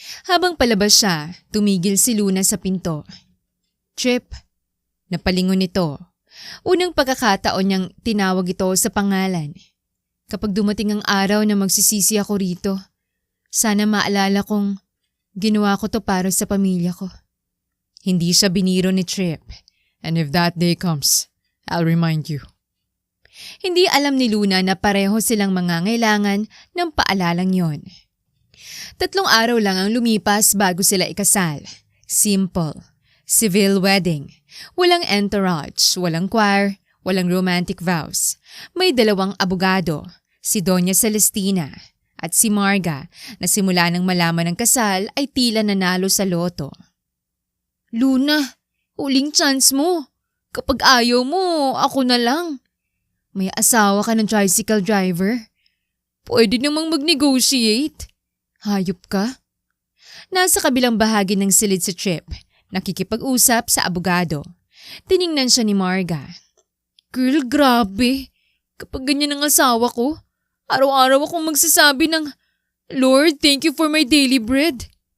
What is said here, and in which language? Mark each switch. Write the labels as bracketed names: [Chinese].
[Filipino] Habang palabas siya, tumigil si Luna sa pinto. Trip. Napalingon nito. Unang pagkakataon niyang tinawag ito sa pangalan. Kapag dumating ang araw na magsisisi ako rito, sana maalala kong ginawa ko to para sa pamilya ko. Hindi siya biniro ni Trip. [English] And if that day comes, I'll remind you. [Filipino] Hindi alam ni Luna na pareho silang mangangailangan ng paalalang yon. 3 araw lang ang lumipas bago sila ikasal. Simple. Civil wedding. Walang entourage, walang choir, walang romantic vows. May 2 abogado, si Doña Celestina at si Marga na simula nang malaman ng kasal ay tila nanalo sa loto. Luna, huling chance mo. Kapag ayaw mo, ako na lang. May asawa ka ng tricycle driver. Pwede namang mag-negotiate. Hayop ka. Nasa kabilang bahagi ng silid sa Trip, nakikipag-usap sa abogado. Tiningnan siya ni Marga. Girl, grabe. Kapag ganyan ang asawa ko, araw-araw akong magsasabi ng, [English] Lord, thank you for my daily bread.